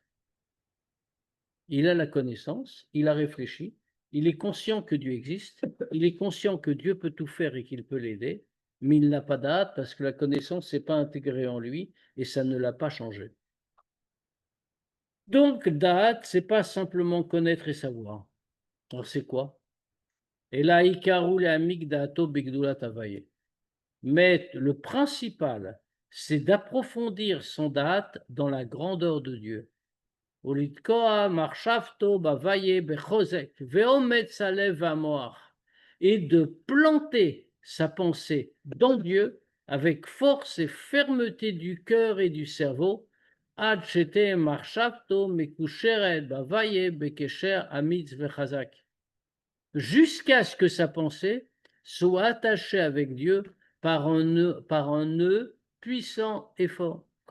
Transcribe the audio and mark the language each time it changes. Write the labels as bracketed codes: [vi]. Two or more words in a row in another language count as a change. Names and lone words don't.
[fr] Il a la connaissance, il a réfléchi, il est conscient que Dieu existe, il est conscient que Dieu peut tout faire et qu'il peut l'aider, mais il n'a pas d'hâte parce que la connaissance n'est pas intégrée en lui et ça ne l'a pas changé. Donc, da'at, c'est pas simplement connaître et savoir. Alors, c'est quoi? Et là, [he] עיקרו להעמיק דעתו בגדולת הבורא. [fr] Mais le principal, c'est d'approfondir son da'at dans la grandeur de Dieu. Et de planter sa pensée dans Dieu avec force et fermeté du cœur et du cerveau, jusqu'à ce que sa pensée soit attachée avec Dieu par un nœud puissant et fort.